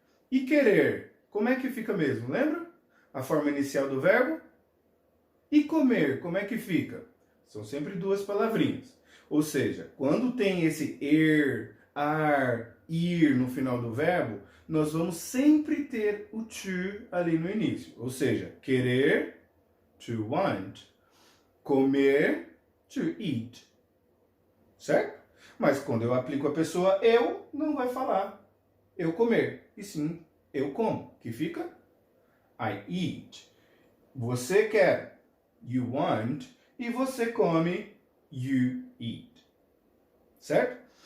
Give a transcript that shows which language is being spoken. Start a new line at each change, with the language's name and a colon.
Portuguese: E querer, como é que fica mesmo? Lembra? A forma inicial do verbo. E comer, como é que fica? São sempre duas palavrinhas. Ou seja, quando tem esse ar, ir no final do verbo, nós vamos sempre ter o to ali no início. Ou seja, querer,
English: to want,
Portuguese: comer,
English: to eat.
Portuguese: Certo? Mas quando eu aplico a pessoa eu, não vai falar eu comer, e sim eu como, que fica
English: I eat.
Portuguese: Você quer,
English: you want,
Portuguese: e você come,
English: you eat.
Portuguese: Certo?